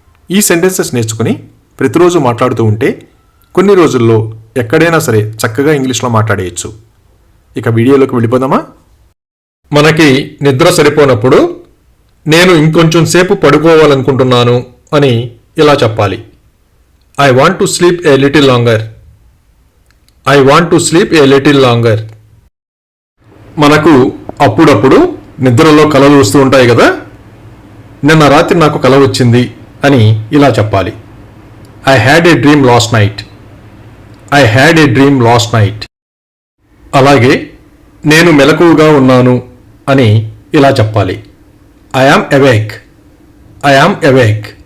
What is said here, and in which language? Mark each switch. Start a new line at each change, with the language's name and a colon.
Telugu: ఈ సెంటెన్సెస్ నేర్చుకుని ప్రతిరోజు మాట్లాడుతూ ఉంటే కొన్ని రోజుల్లో ఎక్కడైనా సరే చక్కగా ఇంగ్లీష్లో మాట్లాడేయచ్చు. ఇక వీడియోలోకి వెళ్ళిపోదామా? మనకి నిద్ర సరిపోనప్పుడు నేను ఇంకొంచెం సేపు పడుకోవాలనుకుంటున్నాను అని ఇలా చెప్పాలి.
English: I want to sleep a little longer. I want to sleep a little longer.
Telugu: మనకు అప్పుడప్పుడు నిద్రలో కలలు వస్తూ ఉంటాయి కదా. నిన్న రాత్రి నాకు కల వచ్చింది అని ఇలా చెప్పాలి.
English: I had a dream last night. I had a dream last night.
Telugu: అలాగే నేను మెలకువగా ఉన్నాను అని ఇలా చెప్పాలి.
English: I am awake. I am awake.